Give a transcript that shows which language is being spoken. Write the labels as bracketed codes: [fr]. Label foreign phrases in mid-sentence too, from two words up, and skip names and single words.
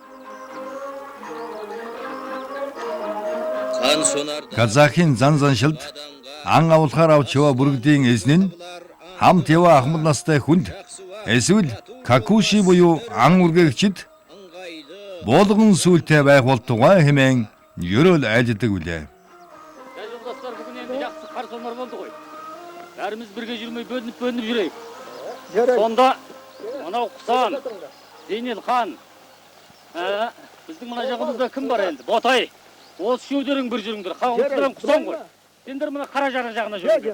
[mn] Казахын зан заншилд ан авлахаар авч яваа бүргэдийн эзэн нь хамт яваа ахмад настай хүнд эсвэл какуши буюу ан үргээгчид болгон сүлтэй байх болтугай хэмээн ерөөл айлдаг билээ. [kk] Бәріміз бірге жүрмей бөлініп жүрейік. Сонда мынау Құсан, Зейнел хан, біздің мына жағымызда кім бар енді? Ботай. Осы үшеулерің бір жүріңдер. Қауымсыздарың Құсан ғой. Сендер мына қара жара жағына жүріңдер.